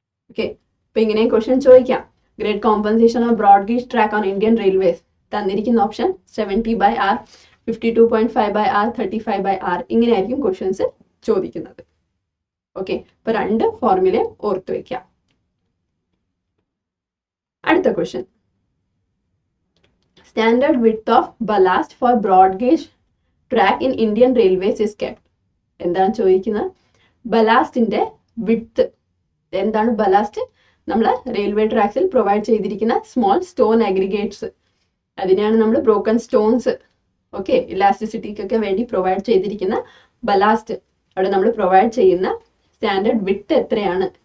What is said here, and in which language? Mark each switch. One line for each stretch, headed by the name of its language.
Malayalam: Okay, അപ്പൊ ഇങ്ങനെയും question ചോദിക്കാം.
English: grade compensation of broad gauge track on Indian railways
Malayalam: തന്നിരിക്കുന്ന ഓപ്ഷൻ 70/r, 52.5/r, 35/r. ഇങ്ങനെയായിരിക്കും ക്വസ്റ്റ്യൻസ് ചോദിക്കുന്നത്. ഓക്കെ, ഇപ്പൊ രണ്ട് ഫോർമുലയും ഓർത്തു വെക്കാം. അടുത്ത question.
English: Standard width of ballast for broad gauge track in Indian Railways is kept.
Malayalam: എന്താണ് ചോദിക്കുന്നത്? ബലാസ്റ്റിന്റെ വിഡ്ത്ത് എന്താണ്? ബലാസ്റ്റ് നമ്മൾ റെയിൽവേ ട്രാക്സിൽ പ്രൊവൈഡ് ചെയ്തിരിക്കുന്ന സ്മോൾ സ്റ്റോൺ അഗ്രിഗേറ്റ്സ്, അതിനെയാണ് നമ്മൾ ബ്രോക്കൺ സ്റ്റോൺസ്, ഓക്കെ, ഇലാസ്റ്റിസിറ്റിക്കൊക്കെ വേണ്ടി പ്രൊവൈഡ് ചെയ്തിരിക്കുന്ന ബലാസ്റ്റ്. അവിടെ നമ്മൾ പ്രൊവൈഡ് ചെയ്യുന്ന സ്റ്റാൻഡേർഡ് വിഡ്ത്ത് എത്രയാണ്